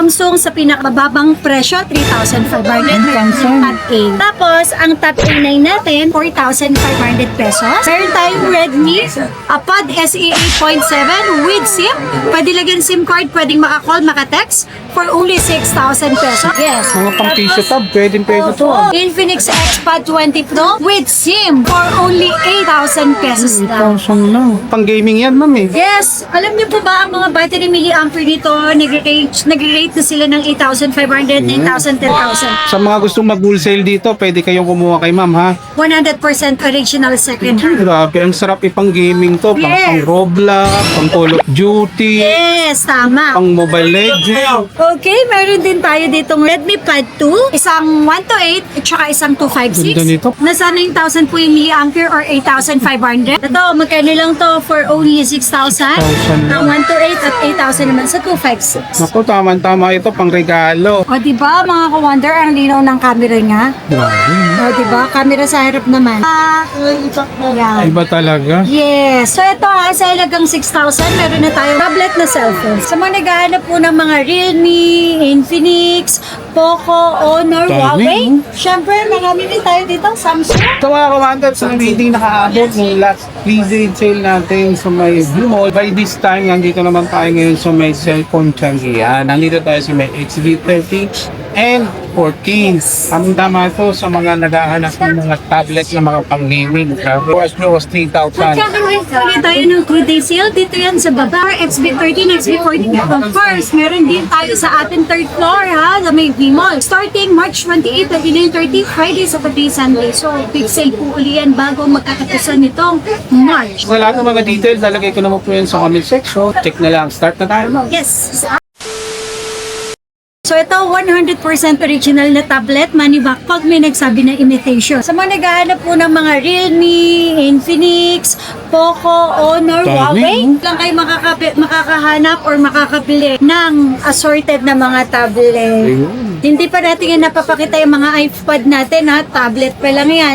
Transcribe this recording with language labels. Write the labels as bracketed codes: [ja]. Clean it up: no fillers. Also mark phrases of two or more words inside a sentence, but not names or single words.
[tl] Samsung sa pinakamababang presyo, 3,500. Tab A. Tapos, ang Tab A9 natin, 4,500 pesos. Meron tayong Redmi Pod SE 8.7 [en] with SIM. [tl] Pwede lagyan SIM card, pwedeng maka-call, maka-text [en] for only [tl] 6,000 pesos. Yes. Mga pang piso tab, pwede to. [en] Infinix Xpad 20 Pro with SIM for only 8,000 pesos lang. [tl] Pang gaming yan, ma'am eh. Yes! Alam niyo po ba ang mga [en] battery milliampere [tl] dito, nagre-rate na sila ng 8,500, 9,000, 10,000. Sa mga gustong mag-wholesale dito, pwede kayong kumuha kay ma'am ha. [en] 100% original second hand. [tl] Grabe, ang sarap ipang gaming to. Pang, Yes. pang Roblox, pang Call of Duty, Yes, tama. pang Mobile Legends. Okay, meron din tayo ditong Redmi Pad 2, isang 128 at saka isang 256. Ganda nito. Nasa 9,000 po yung milliampere or 8,500. Ito, magkano lang to [en] for only [tl] 6,000. 6,000 Ang 128 at 8,000 naman sa 256. Naku, tama-tama ito, pang regalo. O, diba mga ka-wonder, ang linaw ng camera niya? Grabe. O, diba? Camera sa harap naman. Yan. Iba talaga. Yes. So, ito ha, sa halagang 6,000, meron na tayong tablet na cellphone. Sa mga naghahanap po ng mga Realme, Infinix, Poco, Honor, Dami, Huawei. Siyempre, marami din tayo dito, Samsung. Ito mga kamandat, sa meeting nakaabot ng [en] last pre-grade sale [tl] natin sa may Blue Mall. [en] By this time, [tl] nandito naman tayo ngayon sa may cellphone Changian. Nandito tayo sa may XV30 and 14. Ang tama ito sa mga naghahanap ng mga tablet na mga pang-gaming. [en] Was 3,000. [tl] Magkakaroon tayo ng 2-day sale. Dito yan sa baba, XB13, XB14. [en] Of course, [tl] meron din tayo sa ating [en] third floor [tl] ha, sa may V-Mall. [en] Starting March 28, 29, 30, Friday, Saturday, Sunday. [tl] So, [en] big sale [tl] po uli yan bago magkakatasan nitong March. Sa lahat ng mga details, lalagay ko naman po yan sa [en] comment section. [tl] Check na lang. Start na tayo. Yes. So ito, 100% original na tablet, [en] money back [tl] pag may nagsabi na imitation. Sa mga naghahanap po ng mga Realme, Infinix, Poco, Honor, Dami. Huawei, lang kayo makakahanap or makakabili ng assorted na mga tablet. Hindi pa natin yan napapakita yung mga iPad natin ha, tablet pa lang yan.